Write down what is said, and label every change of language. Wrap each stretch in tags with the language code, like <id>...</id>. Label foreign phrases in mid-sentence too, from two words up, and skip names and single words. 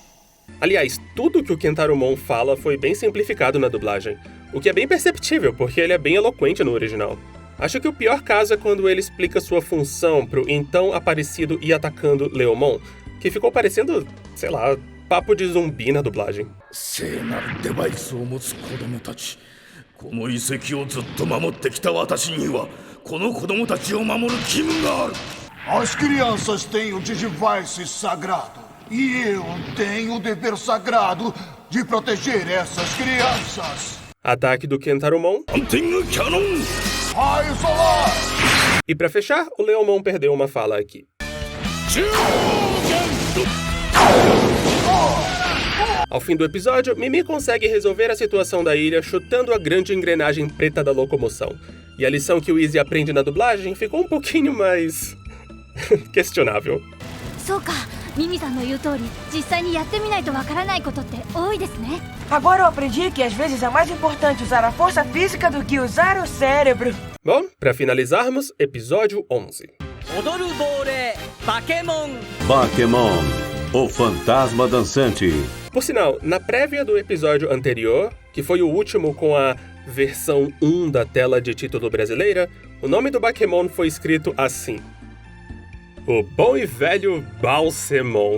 <pt>Aliás, tudo que o Kentarumon fala foi bem simplificado na dublagem, o que é bem perceptível, porque ele é bem eloquente no original. Acho que o pior caso é quando ele explica sua função pro então aparecido e atacando Leomon, que ficou parecendo, sei lá, papo de zumbi na dublagem.</pt> <ja>この遺跡をずっと守ってきた私にはこの子供たちを守る義務がある。</ja> <pt>As crianças têm o Digivice sagrado. E eu tenho o dever sagrado de proteger essas crianças. Ataque do Kentarumon.</pt> <en>Hunting Cannon!</en> <pt>Raio solar! E pra fechar, o Leomon perdeu uma fala aqui. Ao fim do episódio, Mimi consegue resolver a situação da ilha chutando a grande engrenagem preta da locomoção. E a lição que o Easy aprende na dublagem ficou um pouquinho mais... questionável.</pt> <ja>そうか、ミミさんの言う通り、実際にやってみないとわからないことって多いですね。</ja> <pt>Agora eu aprendi que às vezes é mais importante usar a força física do que usar o cérebro. Bom, pra finalizarmos, episódio 11. Bakemon, o fantasma dançante. Por sinal, na prévia do episódio anterior, que foi o último com a versão 1 da tela de título brasileira, o nome do Bakemon foi escrito assim: o bom e velho Balsemon.</pt>